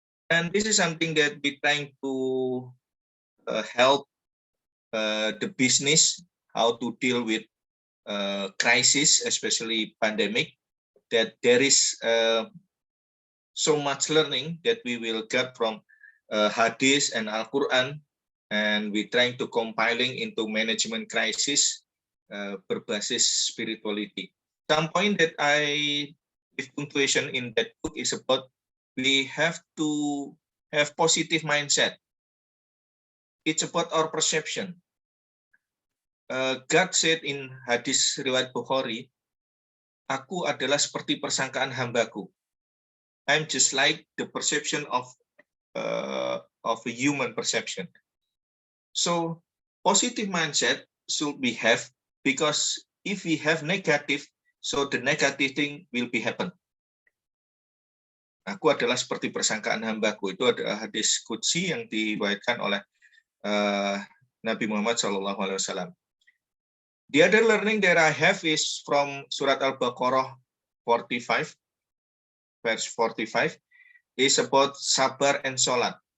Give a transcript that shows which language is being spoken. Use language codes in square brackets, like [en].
[en] And this is something that we're trying to help the business how to deal with crisis, especially pandemic, that there is so much learning that we will get from Hadith and Al-Quran, and we're trying to compiling into management crisis berbasis spirituality. Some point that I give punctuation in that book is about we have to have positive mindset. It's about our perception. God said in [id] hadis riwayat Bukhari, aku adalah seperti persangkaan hambaku. [en] I'm just like the perception of a human perception. So positive mindset should we have, because if we have negative, so the negative thing will be happen. [id] Aku adalah seperti persangkaan hambaku. Itu adalah hadis qudsi yang diriwayatkan oleh Nabi Muhammad SAW. [en] The other learning that I have is from Surat Al-Baqarah 45, verse 45, is about sabar and sholat.